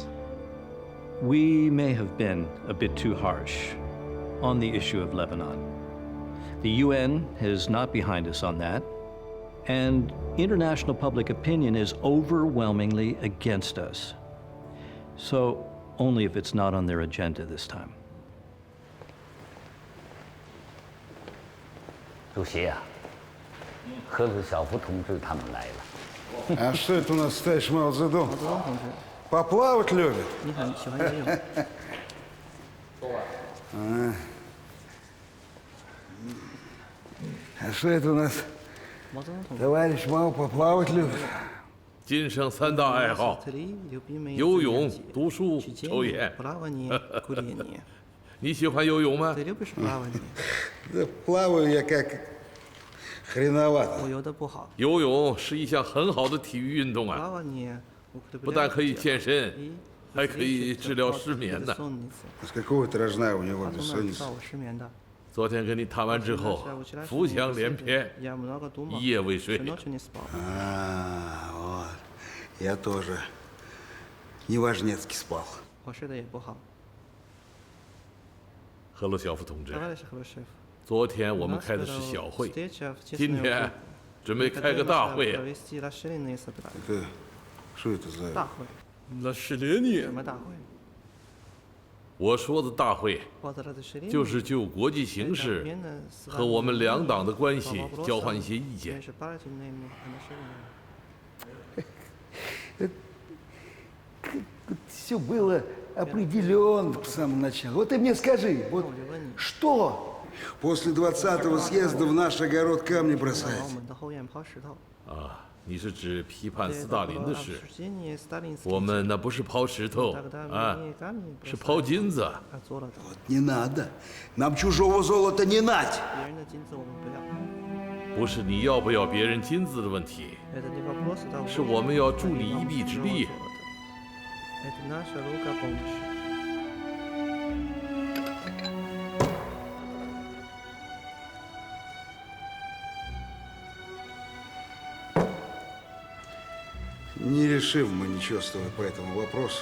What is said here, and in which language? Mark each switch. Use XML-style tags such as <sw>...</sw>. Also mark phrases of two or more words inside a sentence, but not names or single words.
<en>We may have been a bit too harsh on the issue of Lebanon. The UN is not behind us on that, and international public opinion is overwhelmingly against us. So, only if it's not on their agenda this time.</en> <zh>主席啊，赫鲁晓夫同志他们来了。</zh> <ru>А что это у нас, товарищ Мао Цзэдун? Поплавать любит? А что это у нас, товарищ Мао поплавать любит?</ru> <zh>今生3大爱好：游泳、读书、抽烟。你喜欢游泳吗？</zh> <ru>Да плаваю я как хреновато.</ru> <zh>游泳是一项很好的体育运动啊，不但可以健身，还可以治疗失眠呢。</zh> <ru>С какого ты рожна у него бессонница?</ru> <zh>昨天跟你谈完之后，浮想联翩，一夜未睡。</zh> <ru>А, вот. Я тоже неважнецки спал.</ru> <zh>赫鲁晓夫同志，昨天我们开的是小会，今天准备开个大会啊。</zh> <ru>Это что это за?</ru> <zh>大会？那是你。什么大会？我说的大会，就是就国际形势和我们两党的关系交换一些意见。</zh> <ru>Все было определенно в самом начале. Вот ты мне скажи, вот что после 20-го съезда в наш огород камни бросать?</ru> <zh>啊，你是指批判斯大林的事？我们那不是抛石头啊，是抛金子。</zh> <ru>Вот не надо, нам чужого золота не надо.</ru> <zh>不是你要不要别人金子的问题，是我们要助你一臂之力。</zh> <ru>Не решим мы ничего с тобой по этому вопросу.</ru>